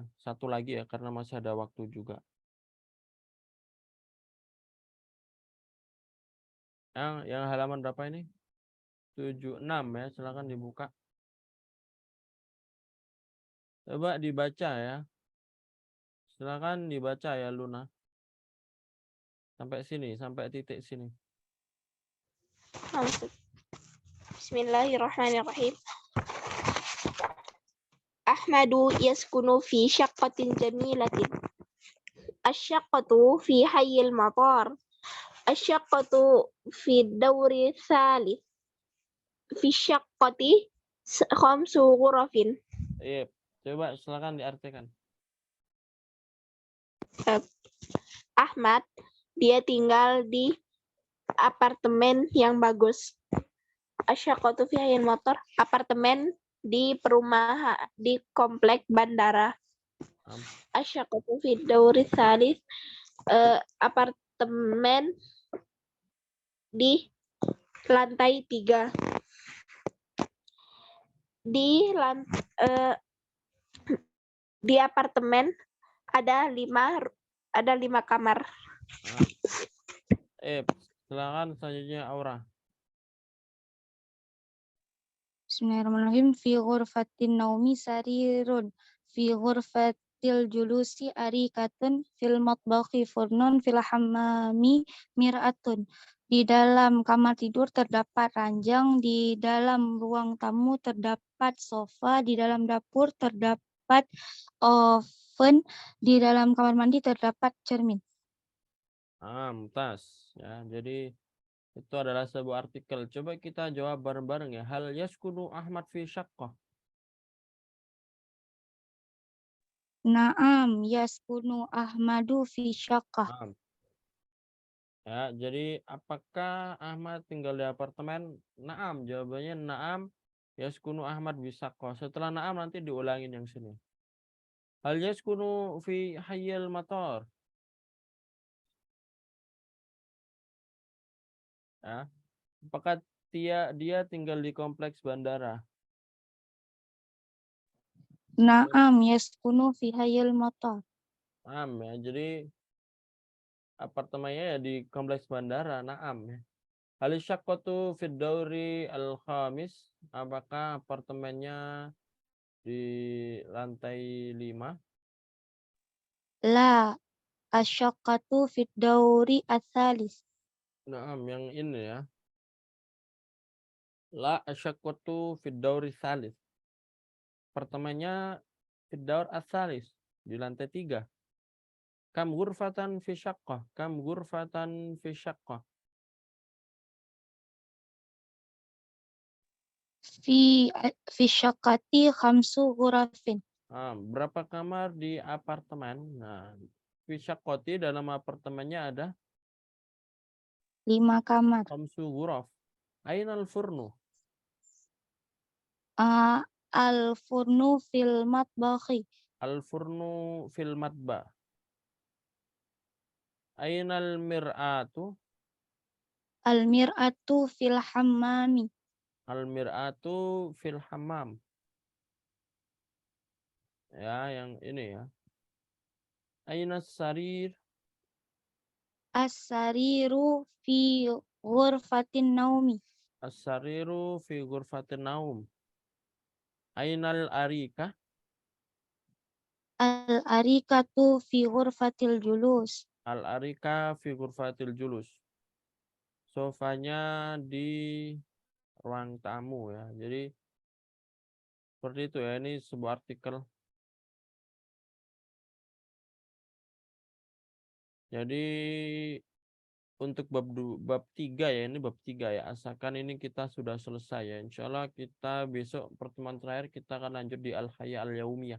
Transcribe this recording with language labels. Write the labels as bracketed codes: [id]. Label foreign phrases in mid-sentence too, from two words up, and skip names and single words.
[id] Satu lagi ya karena masih ada waktu juga. Yang halaman berapa ini? 76 ya. Silakan dibuka. Coba dibaca ya. Silakan dibaca ya Luna. Sampai sini, sampai titik sini. [ar] بسم الله الرحمن الرحيم. أحمد يسكن في شقة جميلة. الشقة في حي المطار. الشقة في الدور الثالث. في الشقة خمس غرف. [id] Iya, coba silakan diartikan. Ahmad, dia tinggal di apartemen yang bagus. [ar] الشقة في حي المطار, [id] apartemen di perumahan di komplek bandara. [ar] الشقة في الدور الثالث, [id] apartemen di lantai 3. Di apartemen ada 5 kamar. Silakan selanjutnya Aura. [ar] بسم الله الرحمن الرحيم. في غرفة النوم سرير. في غرفة الجلوس أريكة. في المطبخ فرن. في الحمام مرآة. [id] Di dalam kamar tidur terdapat ranjang. Di dalam ruang tamu terdapat sofa. Di dalam dapur terdapat oven. Di dalam kamar mandi terdapat cermin. Mumtaz ya. Jadi itu adalah sebuah artikel. Coba kita jawab bareng-bareng ya. [ar] هل يسكن أحمد في شقة? نعم يسكن أحمد في شقة. [id] Ya, jadi apakah Ahmad tinggal di apartemen? Naam, jawabannya naam. [ar] يسكن أحمد في شقة. [id] Setelah naam nanti diulangin yang sini. [ar] هل يسكن في حي المطار? [id] Ya. Apakah dia tinggal di kompleks bandara? [ar] نعم يسكن في حي المطار. [id] Naam ya. Jadi apartemennya ya di kompleks bandara. Naam ya. [ar] هل الشقة في الدور الخامس? [id] Apakah apartemennya di lantai 5? [ar] لا الشقة في الدور الثالث. [id] Naam, yang ini ya. [ar] لا الشقة في الدور الثالث. [id] Apartemennya [ar] في الدور الثالث, [id] di lantai 3. [ar] كم غرفة في الشقة؟ كم غرفة في الشقة? في الشقة خمس غرف. [id] Berapa kamar di apartemen? Nah, [ar] في الشقة [id] dalam apartemennya ada 5 kamar. [ar] خمس غرف. أين الفرن? الفرن في المطبخ. الفرن في المطبخ. أين المرآة? المرآة في الحمام. المرآة في الحمام. [id] Ya, yang ini ya. [ar] أين السرير? السرير في غرفة النوم. السرير في غرفة النوم. أين الأريكة? الأريكة في غرفة الجلوس. الأريكة في غرفة الجلوس. [id] Sofanya di ruang tamu ya. Jadi seperti itu ya. Ini sebuah artikel. Jadi untuk bab 3 ya, ini bab 3 ya. Asalkan ini kita sudah selesai ya. [ar] إن شاء الله [id] kita besok pertemuan terakhir kita akan lanjut di Al-Haya Al-Yaumiyah.